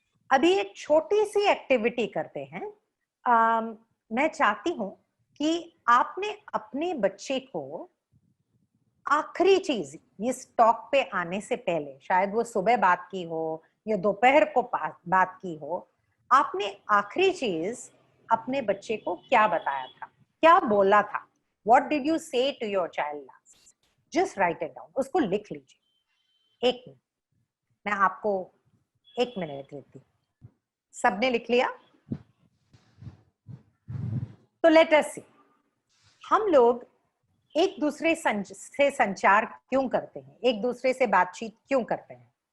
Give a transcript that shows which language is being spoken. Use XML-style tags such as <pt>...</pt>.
<hi>अभी एक छोटी सी एक्टिविटी करते हैं। मैं चाहती हूं कि आपने अपने बच्चे को आखिरी चीज इस टॉक पे आने से पहले, शायद वो सुबह बात की हो या दोपहर को बात की हो, आपने आखिरी चीज अपने बच्चे को क्या बताया था, क्या बोला था?</hi> <en>What did you say to your child last? Just write it down.</en> <hi>उसको लिख लीजिए। 1 मिनट, मैं आपको 1 मिनट देती हूँ। सबने लिख लिया? तो</hi> <en>let us see,</en> <hi>हम लोग एक दूसरे से संचार क्यों करते हैं, एक दूसरे से बातचीत क्यों करते हैं?</hi>